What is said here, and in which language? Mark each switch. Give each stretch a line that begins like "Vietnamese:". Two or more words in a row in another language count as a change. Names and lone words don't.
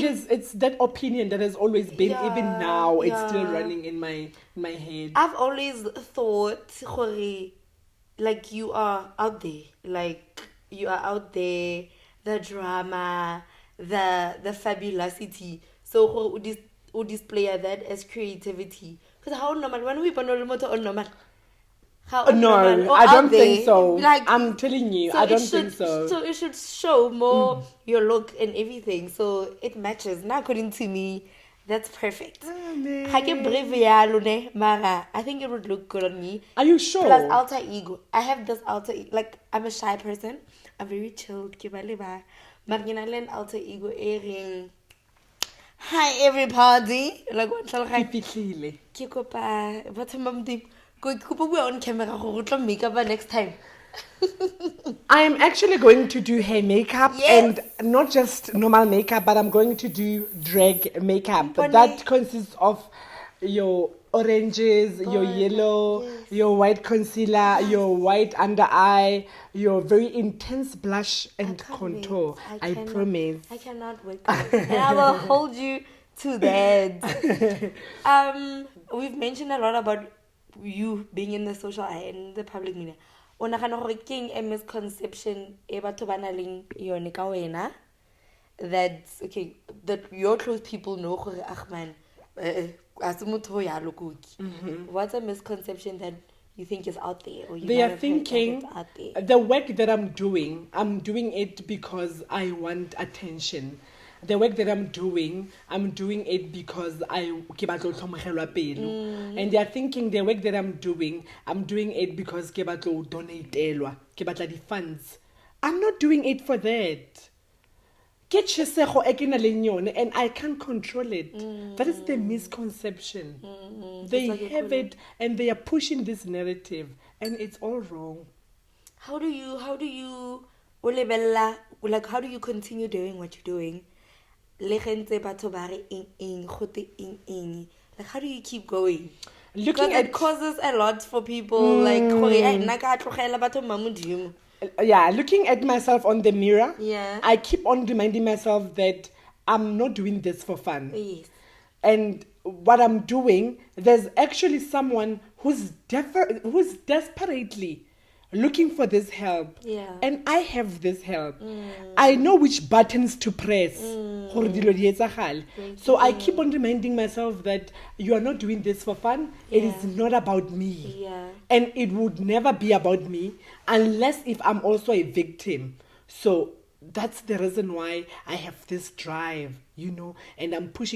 English: it's that opinion that has always been, Yeah, even now it's still yeah. running in my head. I've always thought, gore, like you are out there, like you are out there, the drama, the fabulosity. So
Tswana: gore o
English: display that as creativity. Because how normal when we born on normal. How No, normal, or I out don't think there, so. Like, I'm telling you, so I it don't should- think so. So it should show more your look and everything. So it matches. Now, according to me, that's perfect.
Tswana: Ga ke
English: brave
Tswana: yalo ne, mara
English: I think it would look good on me. Are you sure? Plus alter ego. I have this alter ego. Like I'm a shy person. I'm very chilled.
Tswana: Ke ba le ba. Mara ke na le
English: an alter ego
Tswana: e reng,
English: hi everybody. Like what shall I?
Tswana: Ke fihlile. Ke kopa batho ba modimo. Go bua
English: on camera
Tswana: go tlo
English: make up next time. I am actually going to do hair makeup Yes. and not just normal makeup, but I'm going to do drag makeup. Funny. That consists of your oranges, your yellow, yes. your white concealer, your white under eye, your very intense blush and can't contour. wait. I promise. I cannot wait. And I will hold you to that. We've mentioned a lot about you being in the social eye and the public media.
Tswana: O nagana gore ke
English: a misconception
Tswana: e batho ba na leng yone ka wena
English: that okay that your close people know
Tswana: gore ag man as motho o yalo Koki.
English: What's a misconception that you think is out there or you They might are have heard that thinking it's out there? the work that I'm doing it because I want attention. The work that I'm doing it because
Tswana: ke batla ho hlomogelwa pelo.
English: And they are thinking the work that I'm doing it because
Tswana: ke batla ho donatelwa, ke batla di funds.
English: I'm not doing it for that.
Tswana: Ke tjhesego e ke nang le yone
English: and I can't control it. That is the misconception. They Just like you have put it and they are pushing this narrative and it's all wrong. How do you
Tswana: o lebella,
English: like how do you continue doing what you're doing?
Tswana: Le gentse batho ba re eng gote eng.
English: Like how do you keep going? Looking Because at it causes a lot for people.
Tswana: Like gore nna ka tlogela batho ba modimo.
English: looking at myself on the mirror, Yeah. I keep on reminding myself that I'm not doing this for fun. Yes. And what I'm doing, there's actually someone who's desperately looking for this help. Yeah. And I have this help. I know which buttons to press.
Tswana: Gore dilo di etsagale.
English: So I keep on reminding myself that you are not doing this for fun. It is Yeah. not about me. Yeah. And it would never be about me unless if I'm also a victim. So that's the reason why I have this drive, and I'm pushing.